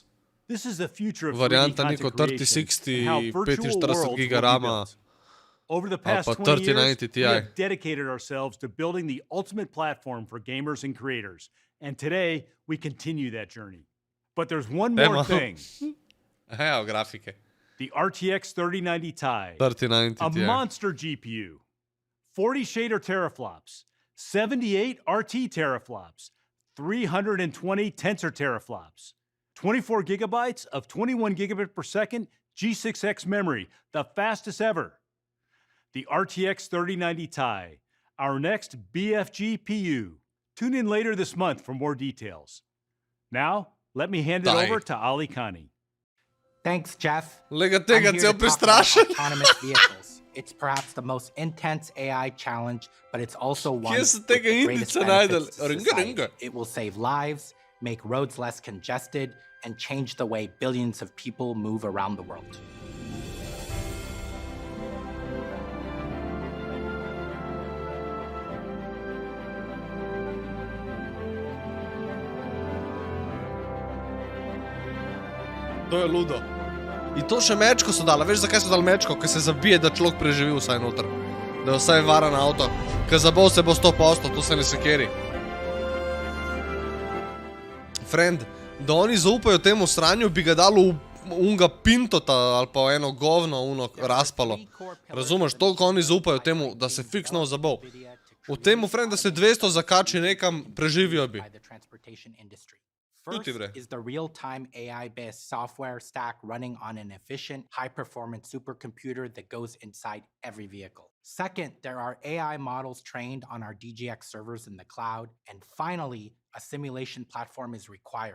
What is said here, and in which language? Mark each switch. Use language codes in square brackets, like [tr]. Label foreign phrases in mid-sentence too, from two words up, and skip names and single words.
[en] This is the future of 3D content creation and how virtual worlds will be built. Over the past 20 years, we have dedicated ourselves to building the ultimate platform for gamers and creators. And today, we continue that journey. But there's one more thing. [sl] Evo grafike. [en] The RTX 3090 Ti. 3090 a monster GPU. 40 shader teraflops. 78 RT teraflops. 320 tensor teraflops. 24 gigabytes of 21 gigabit per second G6X memory, the fastest ever. The RTX 3090 Ti, our next BFG PU. Tune in later this month for more details. Now, let me hand it over to Ali Khani. Thanks, Jeff. [sl] Lega tega cel prestrašen. [en] Autonomous vehicles. It's perhaps the most intense AI challenge, but it's also one with the greatest benefits to society. It will save lives, make roads less congested, and change the way billions of people move around the world. [sl] To je ludo. In to še mečko so dala. Veš, zakaj so dali mečko? Ker se zabije, da človek preživi vsaj noter. Da je vsaj varen avto. Ker zabol se bo 100%, to se ne sekeri. Friend, da oni zaupajo temu sranju, bi ga dalo unga pintota ali pa eno govno uno raspalo. Razumeš, toliko oni zaupajo temu, da se fiksno zabol. V temu, friend, da se 200 zakači nekam, preživijo bi. [en] First is the real-time AI-based software stack running on an efficient, high-performance supercomputer that goes inside every vehicle. Second, there are AI models trained on our DGX servers in the cloud. And finally, a simulation platform is required.